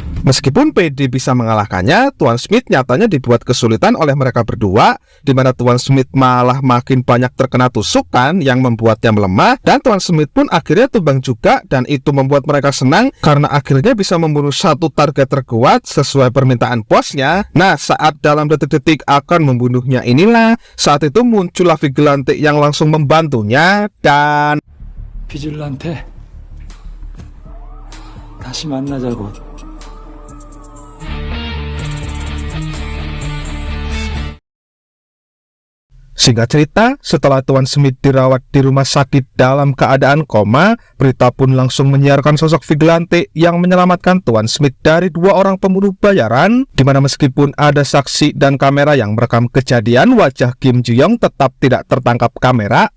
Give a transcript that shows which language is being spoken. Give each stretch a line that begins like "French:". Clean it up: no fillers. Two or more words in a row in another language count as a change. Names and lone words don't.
Indonesian: Meskipun PD bisa mengalahkannya, Tuan Smith nyatanya dibuat kesulitan oleh mereka berdua, di mana Tuan Smith malah makin banyak terkena tusukan yang membuatnya melemah, dan Tuan Smith pun akhirnya tumbang juga, dan itu membuat mereka senang karena akhirnya bisa membunuh satu target terkuat sesuai permintaan bosnya. Nah, saat dalam detik-detik akan membunuhnya inilah, saat itu muncullah vigilante yang langsung membantunya, dan
Korean: 비질란테 다시 만나자고.
Indonesian: singkat cerita, setelah Tuan Smith dirawat di rumah sakit dalam keadaan koma, berita pun langsung menyiarkan sosok vigilante yang menyelamatkan Tuan Smith dari 2 orang pembunuh bayaran, di mana meskipun ada saksi dan kamera yang merekam kejadian, wajah Kim Ji Young tetap tidak tertangkap kamera.